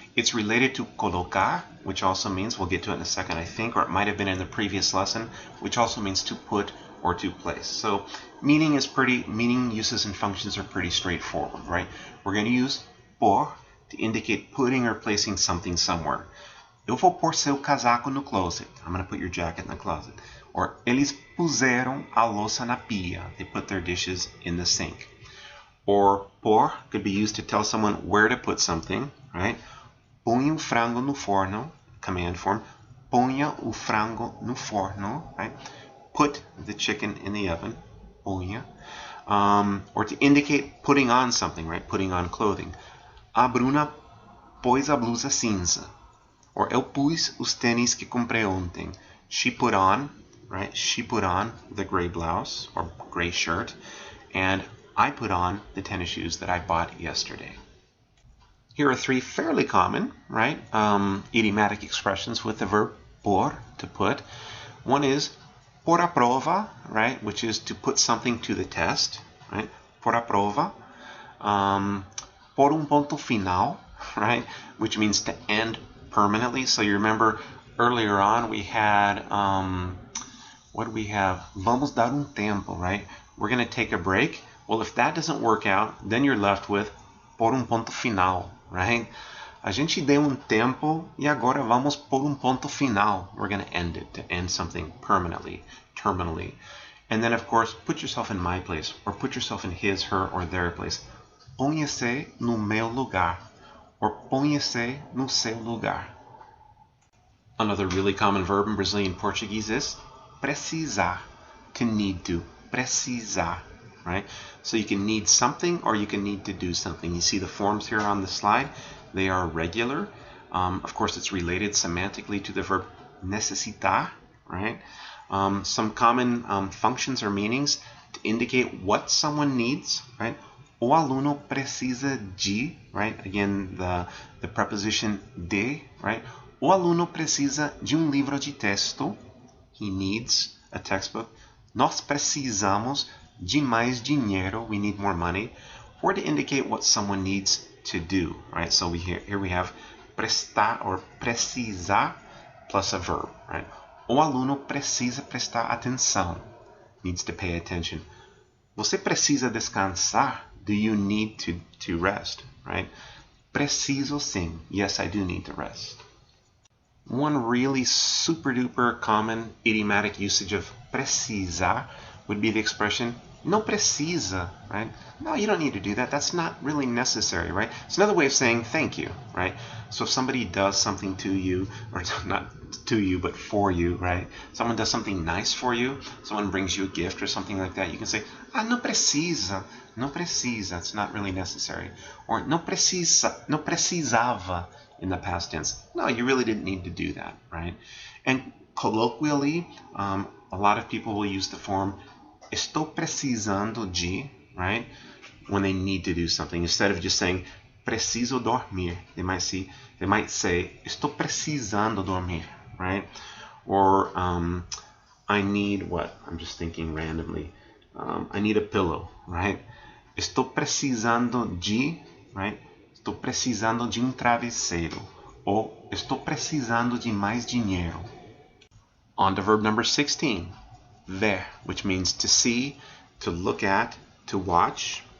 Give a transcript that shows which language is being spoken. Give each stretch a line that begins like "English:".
English: It's related to colocar, which also means, we'll get to it in a second I think, or it might have been in the previous lesson, which also means to put or to place. So meaning, uses, and functions are pretty straightforward, right? We're going to use por to indicate putting or placing something somewhere.
Portuguese: Eu vou pôr seu casaco no closet.
English: I'm going to put your jacket in the closet.
Portuguese: Or, eles puseram a louça na pia.
English: They put their dishes in the sink. Or, por could be used to tell someone where to put something, right?
Portuguese: Põe o frango no forno,
English: command form.
Portuguese: Ponha o frango no forno, right?
English: Put the chicken in the oven.
Portuguese: Ponha.
English: Or to indicate putting on something, right? Putting on clothing.
Portuguese: A Bruna pôs a blusa cinza. Or eu pus os tênis que comprei ontem.
English: She put on, right? She put on the gray blouse or gray shirt. And I put on the tennis shoes that I bought yesterday. Here are three fairly common, right? Idiomatic expressions with the verb por, to put. One is
Portuguese: por a prova,
English: right? Which is to put something to the test, right? Por a prova.
Portuguese: Por ponto final,
English: right? Which means to end permanently. So you remember earlier on we had, what do we have?
Portuguese: Vamos dar tempo,
English: right? We're going to take a break. Well, if that doesn't work out, then you're left with
Portuguese: por ponto final,
English: right?
Portuguese: A gente deu tempo e agora vamos por ponto final.
English: We're going to end it, to end something permanently, terminally. And then, of course, put yourself in my place, or put yourself in his, her, or their place.
Portuguese: Ponha-se no meu lugar, or ponha-se no seu lugar.
English: Another really common verb in Brazilian Portuguese is precisar, to need to, precisar, right? So you can need something or you can need to do something. You see the forms here on the slide. They are regular. Of course, it's related semantically to the verb necessitar, right? Some common functions or meanings to indicate what someone needs, right?
Portuguese: O aluno precisa de,
English: right? Again, the preposition de, right?
Portuguese: O aluno precisa de livro de texto.
English: He needs a textbook.
Portuguese: Nós precisamos de mais dinheiro.
English: We need more money. Or to indicate what someone needs to do, right? So here we have prestar or precisar plus a verb, right?
Portuguese: O aluno precisa prestar atenção.
English: Needs to pay attention.
Portuguese: Você precisa descansar.
English: Do you need to rest, right?
Portuguese: Preciso sim.
English: Yes, I do need to rest. One really super duper common idiomatic usage of precisar would be the expression
Portuguese: no precisa,
English: right? No, you don't need to do that. That's not really necessary, right? It's another way of saying thank you, right? So if somebody does something to you, or not to you, but for you, right? Someone does something nice for you, someone brings you a gift or something like that, you can say,
Portuguese: no precisa, no precisa.
English: It's not really necessary. Or
Portuguese: no precisava
English: in the past tense. No, you really didn't need to do that, right? And colloquially, a lot of people will use the form
Portuguese: estou precisando de,
English: right? When they need to do something, instead of just saying
Portuguese: preciso dormir,
English: they might say
Portuguese: estou precisando dormir,
English: right? Or I need what? I'm just thinking randomly. I need a pillow, right?
Portuguese: Estou precisando de, right? Estou precisando de travesseiro. Ou estou precisando de mais dinheiro.
English: On to verb number 16. Ver, which means to see, to look at, to watch.